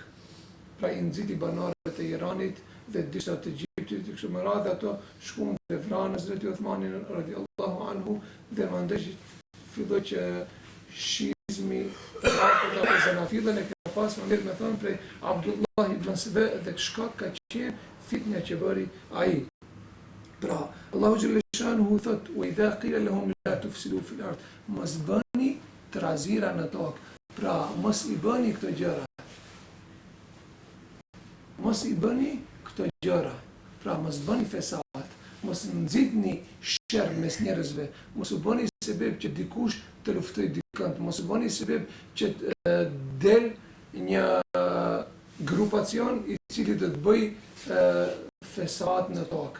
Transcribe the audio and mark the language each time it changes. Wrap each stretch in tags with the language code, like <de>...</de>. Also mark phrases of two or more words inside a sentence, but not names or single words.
<sq>Pra i nxiti banorët e Iranit dhe disa të Egjiptit, kështu me radhë ato shkuan dhe vranë Hazreti Uthmanin</sq> <ar>رضي الله عنه</ar> <sq>dhe mandej filloi që shizmi apo zanafillën e ka pas më mirë me thënë prej Abdullah ibn Saba dhe shkak ka qenë fitnja që bëri ai. Pra, Allahu</sq> <ar>جل شأنه</ar> <sq>thot:</sq> <ar>"وإذا قيل لهم لا تفسدوا في الأرض",</ar> <sq>mos bëni trazira në tokë. Pra, mos i bëni këto gjëra. Mos i bëni këto gjëra. Pra, mos bëni fesat, mos nxitni sherr mes njerëzve, mos u bëni sebeb që dikush të luftojë dikënd, mos u bëni sebeb që del një grupacion i cili do të bëj fesat në tokë.</sq>